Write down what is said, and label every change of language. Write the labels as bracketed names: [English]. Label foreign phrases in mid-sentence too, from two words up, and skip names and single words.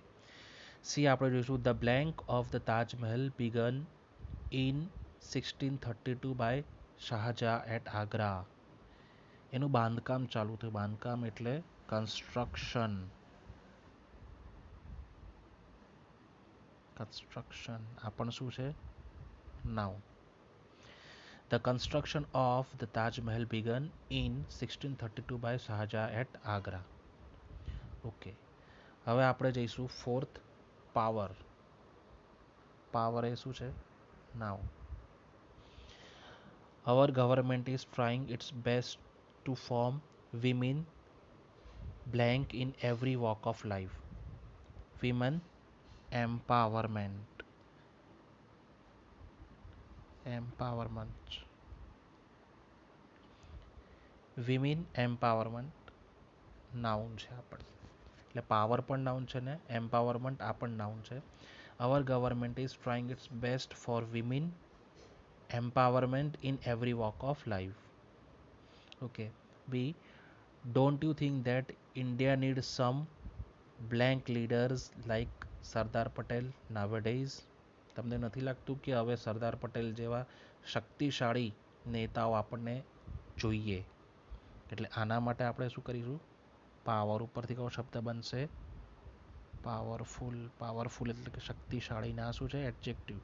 [Gujarati] સી આપણે જોઈશું [English] the blank of the Taj Mahal began in 1632 by Shahjahan at Agra. [Gujarati] એનું બાંધકામ ચાલુ થયું. બાંધકામ એટલે કન્સ્ટ્રક્શન. કન્સ્ટ્રક્શન આ પણ શું છે? નાઉન. [English] The construction of the Taj Mahal began in 1632 by Shahjahan at Agra. [Gujarati] ઓકે, હવે આપણે જઈશું ફોર્થ, પાવર. પાવર એ શું છે? નાઉન. [English] Our government is trying its best to form women blank in every walk of life. Women empowerment. Empowerment. Women empowerment [Gujarati] નાઉન છે આપણે. એટલે પાવર પણ નાઉન છે ને એમ્પાવરમેન્ટ આ પણ નાઉન છે. [English] our government is trying its best for women empowerment in every walk of life. Okay. B. Don't you think that India needs some blank leaders like સરદાર પટેલ nowadays? [Gujarati] તમને નથી લાગતું કે હવે સરદાર પટેલ જેવા શક્તિશાળી નેતાઓ આપણને જોઈએ? એટલે આના માટે આપણે શું કરીશું? પાવર ઉપરથી કયો શબ્દ બનશે? પાવરફુલ. પાવરફુલ એટલે કે શક્તિશાળીના શું છે? એડજેક્ટિવ.